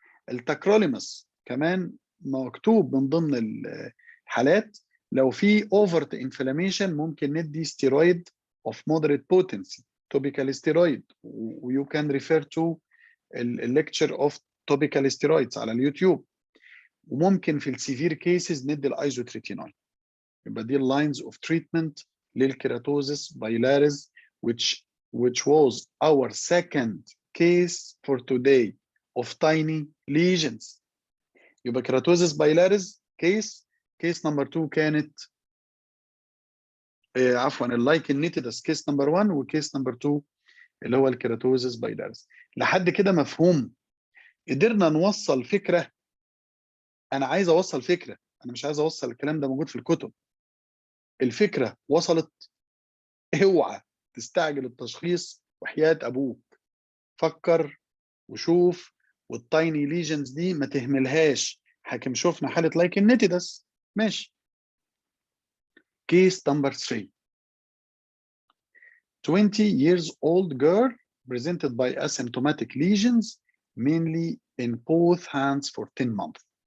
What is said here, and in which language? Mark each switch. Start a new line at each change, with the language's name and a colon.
Arabic: التاكروليماس كمان مكتوب من ضمن الحالات لو في اوفرت انفلاميشن ممكن ندي ستيرويد اوف مودريت بوتنسي توبيكال ستيرويد.
English: ويو can refer to الليكتشر of topical steroids
Arabic: على اليوتيوب. وممكن في السيفير كيسز ندي الايزوتريتينول. يبقى دي اللاينز اوف تريتمنت للكيراتوزيس بايلاريس
English: which was our second case for today of tiny lesions.
Arabic: يبقى كيراتوزيس بايلاريس كيس نمبر 2 كانت عفوا اللايكن نيتيدس كيس نمبر 1 وكيس نمبر 2 اللي هو الكيراتوزيس بايلاريس. لحد كده مفهوم؟ قدرنا نوصل فكره. انا عايز اوصل فكره، انا مش عايز اوصل الكلام ده موجود في الكتب. الفكره وصلت. اوعى تستعجل التشخيص وحياه ابوك. فكر وشوف. والتايني ليجنز دي ما تهملهاش. حاكم شفنا حاله لايكن نيتيدس ماشي.
English: Case number 3 20 years old girl presented by asymptomatic lesions mainly in both hands for 10 months.